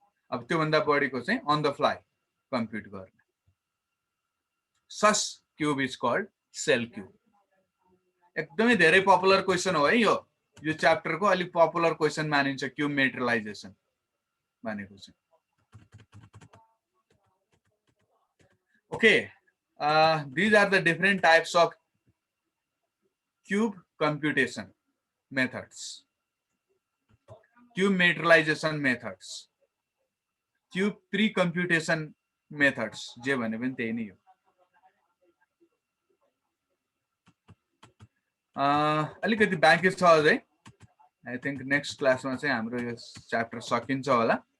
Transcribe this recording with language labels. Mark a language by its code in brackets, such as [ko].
[ne] अब त्योभन्दा बढीको चाहिँ अन द फ्लाइ कम्प्युट गर्ने, [en] सस cube is called cell cube. [ne] एकदमै धेरै पपुलर क्वेसन हो है यो च्याप्टरको अलिक पपुलर क्वेसन मानिन्छ क्युब मेटेरियलाइजेसन भनेको चाहिँ। [en] Okay, these are the different types of cube computation methods, cube materialization methods, cube pre-computation methods, [ne] जे भने पनि त्यही नै हो। अलिकति बाँकी छ अझै, आई थिंक नेक्स्ट क्लासमा चाहिँ हाम्रो यो च्याप्टर सकिन्छ होला।